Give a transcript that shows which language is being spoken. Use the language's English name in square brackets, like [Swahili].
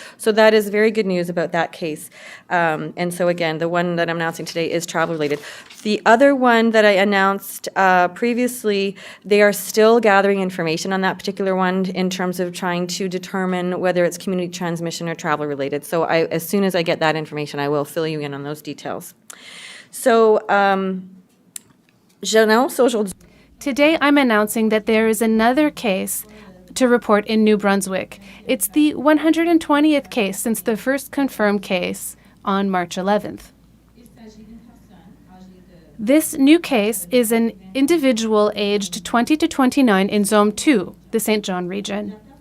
[English] So that is very good news about that case. And so again, the one that I'm announcing today is travel-related. The other one that I announced previously, they are still gathering information on that particular one in terms of trying to determine whether it's community transmission or travel related. So as soon as I get that information, I will fill you in on those details. [French] So, j'annonce aujourd'hui. [English] Today, I'm announcing that there is another case to report in New Brunswick. It's the 120th case since the first confirmed case on March 11th. This new case is an individual aged 20 to 29 in Zone 2, the St. John region.